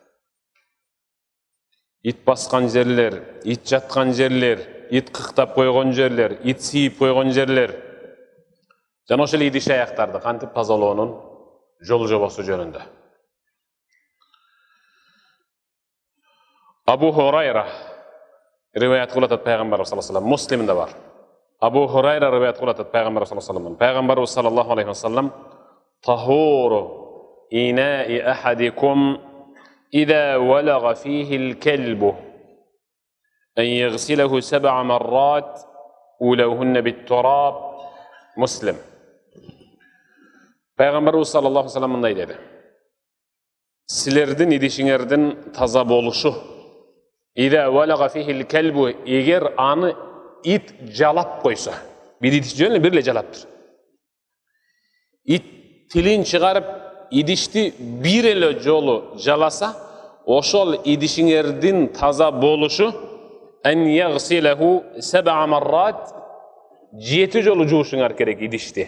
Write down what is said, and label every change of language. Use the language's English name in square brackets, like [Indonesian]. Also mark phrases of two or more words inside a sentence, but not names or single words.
[Kyrgyz] Ит баскан жерлер, ит жаткан жерлер, ит кыктап койгон жерлер, ит сийип койгон жерлер. Жана ошол идиш аяктарды кантип тазалоонун жол жобосу жөнүндө. Абу Хурайра риваят кылып атат пайгамбарыбыз [Arabic] صلى الله عليه وسلم, [Kyrgyz] Муслимде бар. Абу Хурайра риваят кылып атат пайгамбарыбыз [Arabic] صلى الله عليه وسلم. Пайгамбарыбыз صلى الله عليه وسلم طهور إناء أحدكم إذا ولغ فيه الكلب أن يغسله 7 مرات أولاهن بالتراب." [Kyrgyz] Muslim. Пайгамбарыбыз [Arabic] صلى الله عليه وسلم [Kyrgyz] мындай деди: Силердин идишиңердин таза болушу, [Arabic] إذا ولغ فيه الكلب, [Kyrgyz] эгер аны ит жалап койсо, бир идиш жөн эле бир эле жалаптыр. Ит тилин чыгарып идишти бир эле жолу жаласа, ошол идишиңердин таза болушу [Arabic] أن يغسله 7 مرات, [Kyrgyz] 7 жолу жуушуңар керек идишти.